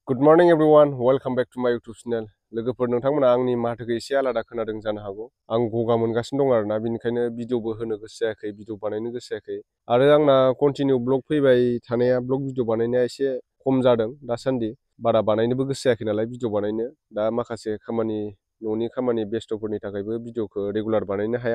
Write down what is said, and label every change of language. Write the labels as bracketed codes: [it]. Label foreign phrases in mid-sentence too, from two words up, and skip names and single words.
[en] Good morning everyone, welcome back to my YouTube channel. [brx] लोगोफोर नोंथांमोना आंनि माथोखौ एसे आलादा खोनादों जानो हागौ। आं गगा मोनगासिनो दं आरोना, बिनिखायनो भिडिअबो होनो गोसो जायाखै, भिडिअ बानायनो गोसो जायाखै। आरो आंना कन्टिनिउ ब्लग फैबाय थानाया, ब्लग भिडिअ बानायनाया एसे खम जादों दासान्दि। बारा बानायनोबो गोसो जायाखै नालाय भिडिअ बानायनो। दा माखासे खामानि, न'नि खामानि बेस्थ'फोरनि थाखायबो भिडिअखौ रेगुलार बानायनो हाया।